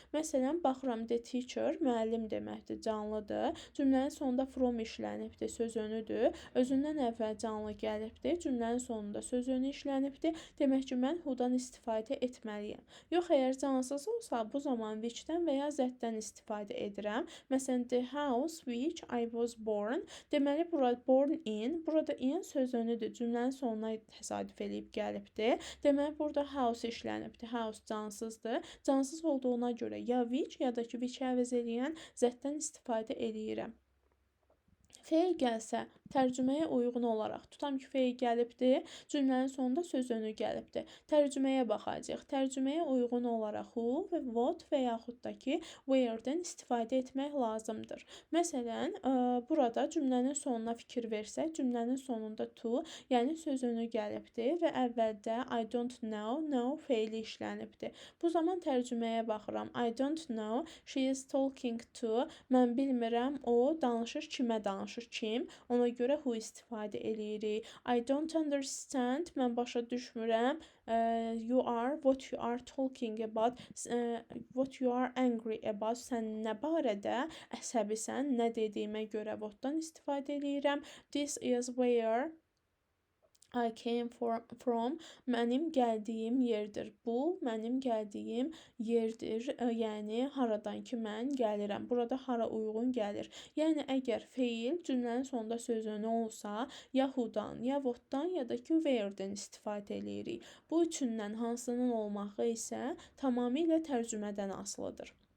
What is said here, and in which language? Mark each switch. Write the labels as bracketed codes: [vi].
[az] Məsələn, baxıram the teacher, müəllim deməkdir, canlıdır. Cümlənin sonunda from işlənibdir, söz önüdür. Özündən əvvəl canlı gəlibdir, cümlənin sonunda söz önü işlənibdir. Demək ki, mən who-dan istifadə etməliyəm. Yox, əgər cansız olsa, bu zaman which-dən və ya that-dən istifadə edirəm. bilmirəm. [en] Məsələn, the house which I was born. [az] Deməli, burada born in, burada in sözünüdür. Cümlənin sonuna təsadüf eləyib gəlibdir. Deməli, burada house işlənibdir. House cansızdır. Cansız olduğuna görə ya which ya da ki which-i əvəz eləyən zətdən istifadə eləyirəm. Feil gəlsə, tərcüməyə uyğun olaraq, tutam ki, feil gəlibdir, cümlənin sonunda söz önü gəlibdir. Tərcüməyə baxacağıq. Tərcüməyə uyğun olaraq who və what və yaxud da ki, where-dən istifadə etmək lazımdır. Məsələn, burada cümlənin sonuna fikir versək, cümlənin sonunda to, yəni söz önü gəlibdir və əvvəldə [en] I don't know, [az] no feili işlənibdir. Bu zaman tərcüməyə baxıram. [en] I don't know, she is talking to, [az] mən bilmirəm, o danışır, kimə danışır? Kim? Ona görə who istifadə eləyirik. [en] I don't understand. [az] Mən başa düşmürəm. [en] What you are talking about. What you are angry about. [az] Sən nə barədə əsəbisən? Nə dediyimə görə what'dan istifadə eləyirəm. [en] This is where I came from. [az] Mənim gəldiyim yerdir. Bu mənim gəldiyim yerdir. Yəni haradan ki mən gəlirəm. Burada hara uyğun gəlir. Yəni əgər feil cümlənin sonunda söz önü olsa, ya who-dan, ya what-dan, ya da ki where-dən istifadə eləyirik. Bu üçündən hansının olmağı isə tamamilə tərcümədən asılıdır.